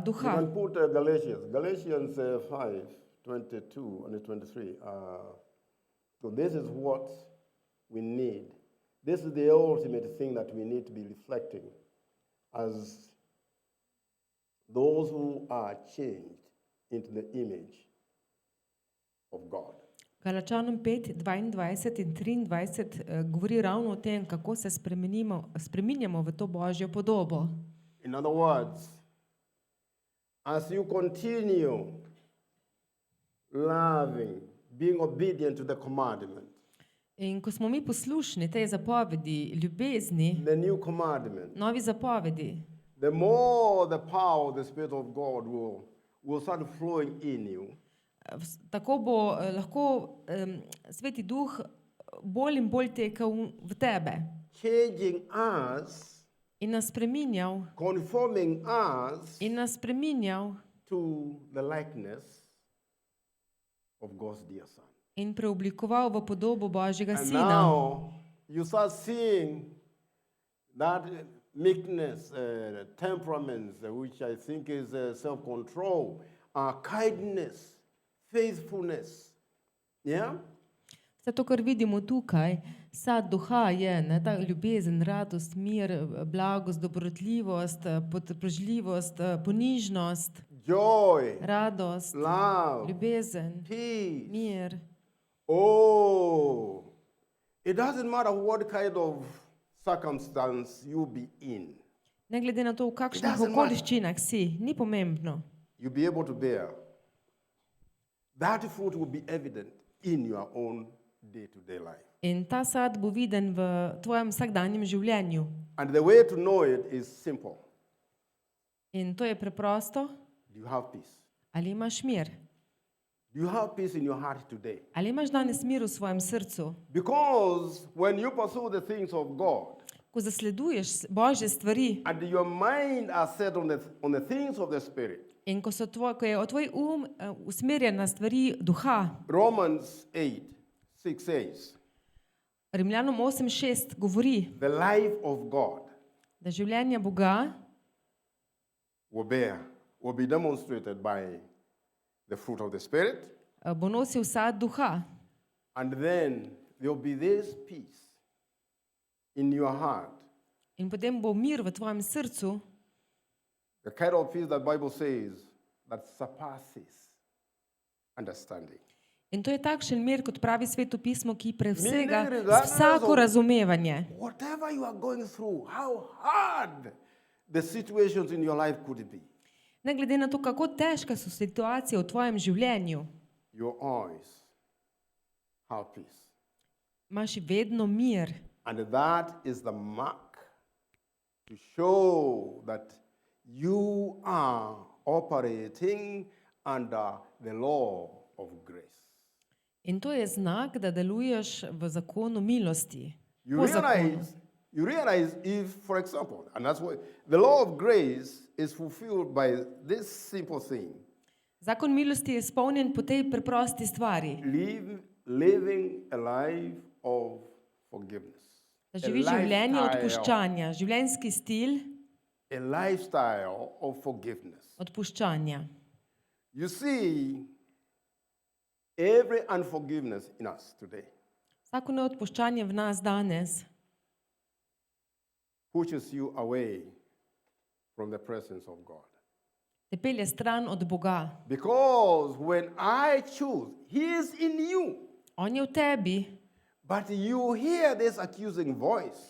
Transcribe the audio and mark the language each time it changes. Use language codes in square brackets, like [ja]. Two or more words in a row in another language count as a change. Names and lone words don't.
[en] You [sl] duha. [en] can put Galatians 5, 22 and 23. So this is what we need. This is the ultimate thing that we need to be reflecting as those who are changed into the image of God. [sl] Galačanom 5, 22 in 23 govori ravno o tem, kako se spreminjamo v to Božjo podobo. [en] In other words, as you continue loving, being obedient to the commandment, [sl] In ko smo mi poslušni tej zapovedi, ljubezni, [en] the new commandment, [sl] novi zapovedi, [en] the more the power of the Spirit of God will start flowing in you. [sl] tako bo lahko Sveti Duh bolj in bolj tekel v tebe [en] Changing us, [sl] in nas spreminjal [en] conforming us [sl] in nas spreminjal [en] to the likeness of God's dear Son. [sl] in preoblikoval v podobo Božjega [en] And [sl] Sina. [en] now you start seeing that meekness, temperaments, which I think is self-control, kindness, faithfulness. Yeah? [sl] Vse to, kar vidimo tukaj, sad duha je, ne, ta ljubezen, radost, mir, blagost, dobrotljivost, potrpežljivost, ponižnost, [en] Joy, [sl] radost, [en] love, [sl] ljubezen, [en] peace. [sl] mir. [en] Oh, it doesn't matter what kind of circumstance you be in. [sl] Ne glede na to, v kakšnih [en] doesn't matter. [sl] okoliščinah si, ni pomembno. [en] You'll be able to bear. That fruit will be evident in your own day-to-day life. [sl] In ta sad bo viden v tvojem vsakdanjem življenju. [en] And the way to know it is simple. [sl] In to je preprosto. [en] Do you have peace? [sl] Ali imaš mir? [en] Do you have peace in your heart today? [sl] Ali imaš danes mir v svojem srcu? [en] Because when you pursue the things of God [sl] Ko zasleduješ Božje stvari [en] and your mind are set on the things of the Spirit, [sl] in ko je tvoj usmerjen na stvari duha, [en] Romans 8:6 says, [sl] Rimljanom 8:6 govori, [en] the life of God [sl] da življenje Boga [en] will be demonstrated by the fruit of the Spirit, [sl] bo nosil sad duha. [en] and then there will be this peace in your heart, [sl] In potem bo mir v tvojem srcu, [en] the kind of peace that Bible says that surpasses understanding. [sl] in to je takšen mir, kot pravi Sveto pismo, ki presega [en] Meaning, regardless [sl] vsako [en] of- [sl] razumevanje. [en] Whatever you are going through, how hard the situations in your life could be, [sl] Ne glede na to, kako težka so situacije v tvojem življenju, [en] your eyes have peace. [sl] imaš vedno mir. [en] And that is the mark to show that you are operating under the law of grace. [sl] In to je znak, da deluješ v zakonu milosti. [en] You [sl] Po zakonu. [en] realize if, for example, and that's why the law of grace is fulfilled by this simple thing, [sl] Zakon milosti je izpolnjen po tej preprosti stvari, [en] living a life of forgiveness. [sl] da živiš življenje odpuščanja, življenjski stil [en] A lifestyle of forgiveness. [sl] odpuščanja. [en] You see, every unforgiveness in us today [sl] Vsako neodpuščanje v nas danes [en] pushes you away from the presence of God. [sl] te pelje stran od Boga. [en] Because when I choose, He is in you, [sl] On je v tebi [en] but you hear this accusing voice,